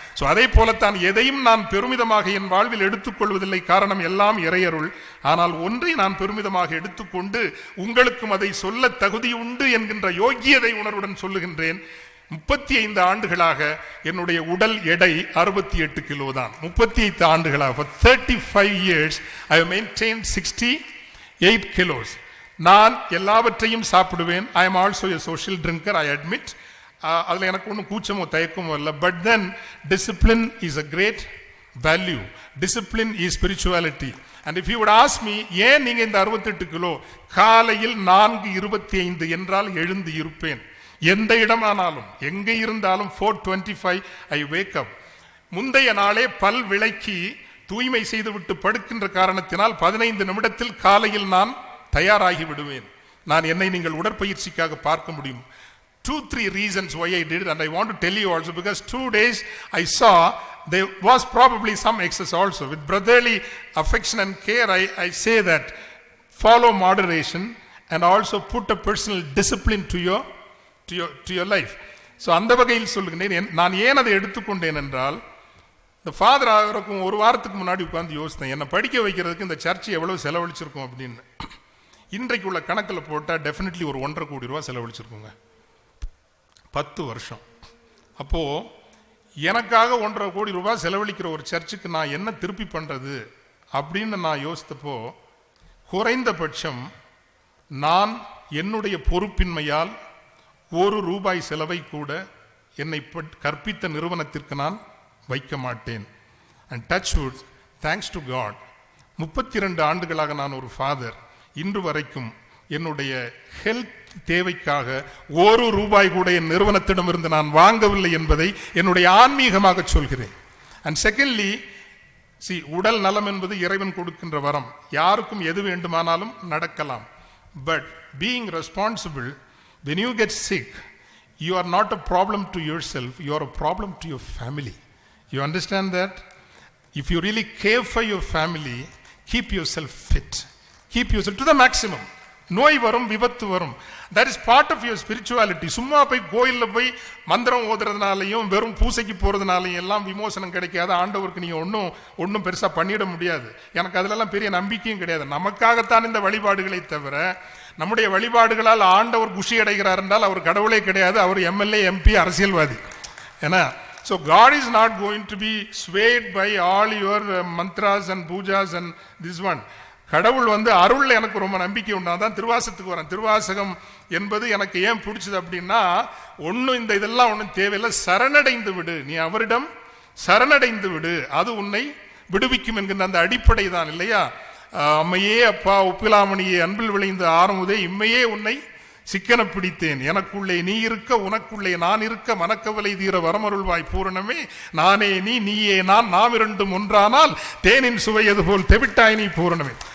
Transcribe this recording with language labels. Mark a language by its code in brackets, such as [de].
[ta] அதே போலத்தான் எதையும் நான் பெருமிதமாக என் வாழ்வில் எடுத்துக்கொள்வதில்லை. காரணம், எல்லாம் இறையருள். ஆனால் ஒன்றை நான் பெருமிதமாக எடுத்துக்கொண்டு உங்களுக்கும் அதை சொல்ல தகுதி உண்டு என்கின்ற யோகியதை உணர்வுடன் சொல்லுகின்றேன். 35 ஆண்டுகளாக என்னுடைய உடல் எடை 68 கிலோ தான். 38 ஆண்டுகளாக, [en] for 35 years I have maintained 68 kilos. [ta] நான் எல்லாவற்றையும் சாப்பிடுவேன். [en] I am also a social drinker, I admit. [ta] அதில் எனக்கு ஒன்றும் கூச்சமோ தயக்கமோ இல்லை. [en] But then discipline is a great value. Discipline is spirituality. And if you would ask me, [ta] ஏன் நீங்க இந்த 68 கிலோ? காலையில் 4:25 என்றால் எழுந்து இருப்பேன். எந்த இடமானாலும் எங்கே இருந்தாலும் 4:25 [en] I wake up. [ta] முந்தைய நாளே பல் விளக்கி தூய்மை செய்துவிட்டு படுக்கின்ற காரணத்தினால் 15 நிமிடத்தில் காலையில் நான் தயாராகி விடுவேன். என்னை நீங்கள் உடற்பயிற்சிக்காக பார்க்க முடியும். [en] 2-3 reasons why I did it, and I want to tell you also, because 2 days I saw there was probably some excess also. With brotherly affection and care, I say that follow moderation and also put a personal discipline to your life. [ta] So அந்த வகையில் சொல்லுகிறேன். நான் ஏன் அதை எடுத்துக்கொண்டேன் என்றால், இந்த father ஆகிறதுக்கும் ஒரு வாரத்துக்கு முன்னாடி உட்கார்ந்து யோசித்தேன், என்னை படிக்க வைக்கிறதுக்கு இந்த சர்ச்சை எவ்வளவு செலவழிச்சிருக்கோம் அப்படின்னு. இன்றைக்கு உள்ள கணக்கில் போட்டால் டெஃபினெட்லி ஒரு 1.5 கோடி ரூபா செலவழிச்சிருக்கோங்க. 10 வருஷம். அப்போ எனக்காக 1.5 கோடி ரூபாய் செலவழிக்கிற ஒரு சர்ச்சுக்கு நான் என்ன திருப்பி பண்றது அப்படின்னு நான் யோசித்தப்போ, குறைந்தபட்சம் நான் என்னுடைய பொறுப்பின்மையால் 1 ரூபாய் செலவை கூட என்னை கற்பித்த நிறுவனத்திற்கு நான் வைக்க மாட்டேன். [en] and touch wood, thanks to God, [ta] 32 ஆண்டுகளாக நான் ஒரு ஃபாதர். இன்று வரைக்கும் என்னுடைய ஹெல்த் தேவைக்காக 1 ரூபாய் கூட என் நிறுவனத்திடமிருந்து நான் வாங்கவில்லை என்பதை என்னுடைய ஆன்மீகமாக சொல்கிறேன். [en] and secondly, [ta] உடல் நலம் என்பது இறைவன் கொடுக்கின்ற வரம். யாருக்கும் எது வேண்டுமானாலும் நடக்கலாம். [en] But being responsible, when you get sick, you are not a problem to yourself, you are a problem to your family. You understand that? If you really care for your family, keep yourself fit, keep yourself to the maximum. [ta] நோய் வரும், விபத்து வரும். [en] that is part of your spirituality. [ta] சும்மா போய் கோயிலில் போய் மந்திரம் ஓதுறதுனாலையும் வெறும் பூசைக்கு போறதுனாலையும் எல்லாம் விமோசனம் கிடைக்காது. ஆண்டவருக்கு நீங்க ஒன்றும் பெருசா பண்ணிட முடியாது. எனக்கு அதுலெல்லாம் பெரிய நம்பிக்கையும் கிடையாது. நமக்காகத்தான் இந்த வழிபாடுகளை தவிர, நம்முடைய வழிபாடுகளால் ஆண்டவர் குஷி அடைகிறார் என்றால் அவர் கடவுளே கிடையாது. அவர் எம்எல்ஏ, எம்பி, அரசியல்வாதி. [en] ஏன்னா, so God is not going to be swayed by all your mantras and pujas and this one. [ta] கடவுள் அருள் எனக்கு ரொம்ப நம்பிக்கை உண்டு. அதான் திருவாசகத்துக்கு வரேன். திருவாசகம் என்பது எனக்கு ஏன் பிடிச்சது அப்படின்னா, இதெல்லாம் ஒன்றும் தேவையில்லை, சரணடைந்து விடு, நீ அவரிடம் சரணடைந்து விடு, அது உன்னை விடுவிக்கும் என்கின்ற அந்த அடிப்படை தான் இல்லையா? அம்மையே அப்பா உப்பிலாமணியே அன்பில் விளைந்த ஆரமுதே இம்மையே உன்னை சிக்கன பிடித்தேன், எனக்குள்ளே நீ இருக்க உனக்குள்ளே நான் இருக்க மனக்கவலை தீர வரமருள்வாய் பூரணமே, நானே நீ நீயே நான், நாம் இரண்டும் ஒன்றானால் தேனின் சுவையது போல் தெவிட்டாய் நீ பூரணமே.